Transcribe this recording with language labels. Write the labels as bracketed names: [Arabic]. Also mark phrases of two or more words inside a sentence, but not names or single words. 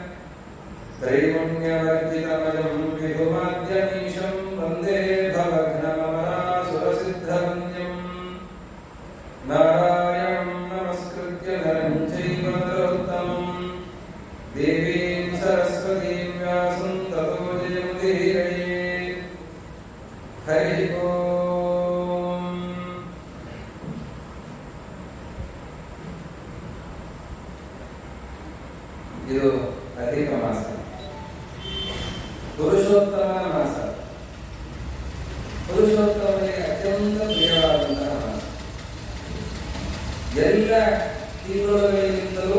[Sanskrit] त्रैगुण्यवर्जितमजं विभुमाद्यमीशं वन्दे भवघ्नममरासुरसिद्धवन्द्यम् नारायणं नमस्कृत्य नरं चैव नरोत्तमं देवीं सरस्वतीं व्यासं ततो जयमुदीरये हरिः ओम् [Kannada] ಇದು ಅಧಿಕ ಮಾಸ ಪುರುಷೋತ್ತಮನ ಮಾಸ ಪುರುಷೋತ್ತಮನಿಗೆ ಅತ್ಯಂತ ಪ್ರಿಯವಾದಂತಹ ಮಾಸ ಎಲ್ಲ ತಿಂಗಳುಗಳಿಗಿಂತಲೂ